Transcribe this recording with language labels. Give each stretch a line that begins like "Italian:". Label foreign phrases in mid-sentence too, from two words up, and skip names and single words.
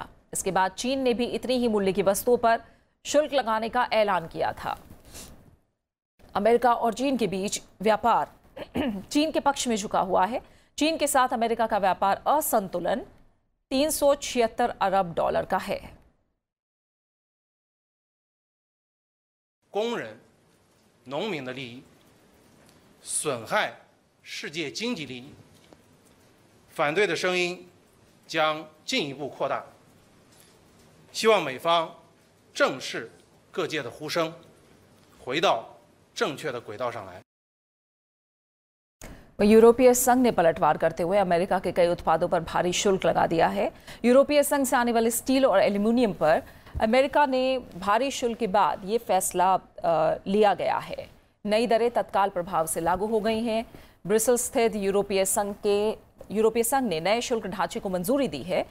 Hindi: इसके बाद चीन ने भी इतनी ही मूल्य की वस्तुओं पर शुल्क लगाने का ऐलान किया था। अमेरिका और चीन के बीच व्यापार चीन के पक्ष में झुका हुआ है। चीन के साथ अमेरिका का व्यापार असंतुलन 376 अरब डॉलर का है।
Chinese: 工人、农民的利益，损害世界经济利益，反对的声音将进一步扩大。希望美方正视各界的呼声，回到正确的轨道上来。
Hindi: यूरोपीय संघ ने पलटवार करते हुए अमेरिका के कई उत्पादों पर भारी शुल्क लगा दिया है। यूरोपीय संघ से आने वाले स्टील और एल्यूमिनियम पर अमेरिका ने भारी शुल्क के बाद ये फैसला लिया गया है। नई दरें तत्काल प्रभाव से लागू हो गई हैं। ब्रिसेल स्थित यूरोपीय संघ ने नए शुल्क ढांचे को मंजूरी दी है।